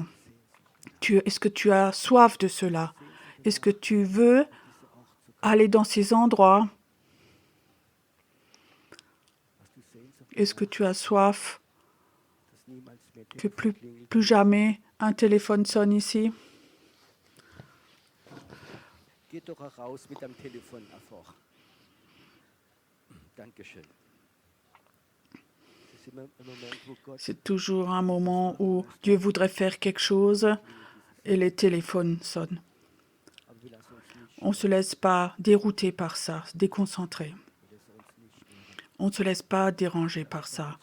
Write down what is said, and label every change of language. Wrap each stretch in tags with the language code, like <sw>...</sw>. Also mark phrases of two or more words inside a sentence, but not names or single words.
<fr>Est-ce que tu as soif de cela? Est-ce que tu veux aller dans ces endroits? Est-ce que tu as soif que plus jamais un téléphone sonne ici?</fr> <de>Geh doch raus mit dem Telefon einfach. Dankeschön.</de> <fr>C'est toujours un moment où Dieu voudrait faire quelque chose et les téléphones sonnent. On ne se laisse pas dérouter par ça, déconcentrer. On ne se laisse pas déranger par ça.</fr>